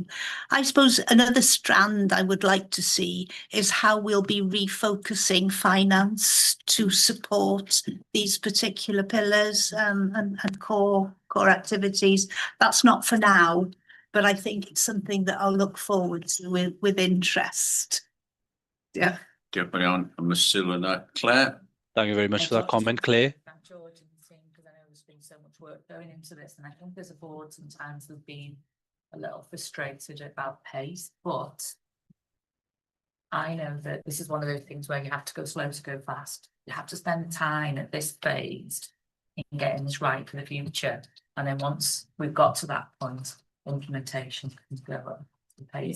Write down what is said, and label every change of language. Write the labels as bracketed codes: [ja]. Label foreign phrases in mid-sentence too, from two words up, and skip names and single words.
[en] I suppose another strand I would like to see is how we'll be refocusing finance to support these particular pillars and core activities. That's not for now, but I think it's something that I'll look forward to with interest. Yeah. [cy] Diolch yn iawn am y sylw yna. [en] Claire? Thank you very much for that comment, Claire. Thank George and the team, because I know there's been so much work going into this, and I think as a board sometimes we've been a little frustrated about pace, but I know that this is one of those things where you have to go slow to go fast. You have to spend time at this phase in getting this right for the future, and then once we've got to that point, implementation can go at the pace.